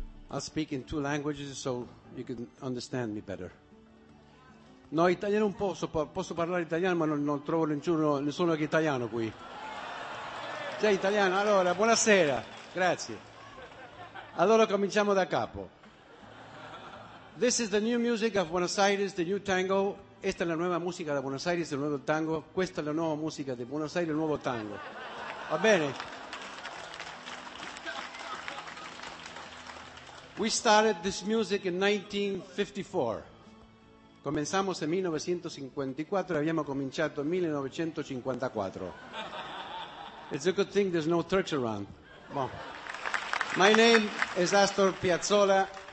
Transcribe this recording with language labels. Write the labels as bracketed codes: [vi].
[en] I'll speak in two languages so you can understand me better. [it] No, italiano un po', posso parlare italiano, ma non trovo nessuno che è italiano qui. Sei italiano? Allora, buonasera, grazie. Allora cominciamo da capo. [en] This is the new music of Buenos Aires, the new tango. [it] Esta è la nuova musica da Buenos Aires, il nuovo tango. Questa è la nuova musica di Buenos Aires, il nuovo tango. Va bene? [en] We started this music in 1954. [es] Comenzamos en 1954, [it] abbiamo cominciato en 1954. [en] It's a good thing there's no Turks around. Well, my name is Astor Piazzolla.